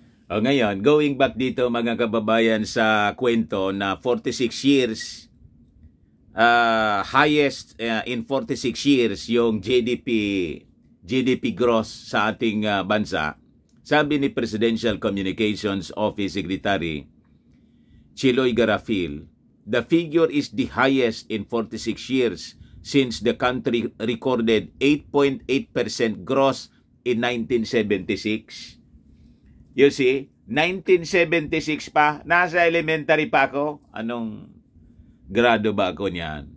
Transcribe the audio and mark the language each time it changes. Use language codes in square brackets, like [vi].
[tl] O ngayon, going back dito mga kababayan sa kwento na 46 years, [en] highest in 46 years [tl] yung GDP gross sa ating bansa. Sabi ni [en] Presidential Communications Office Secretary Chiloy Garafil, the figure is the highest in 46 years since the country recorded 8.8% gross in 1976. [tl] You see, 1976 pa, nasa elementary pa ako. Anong grado ba ako niyan?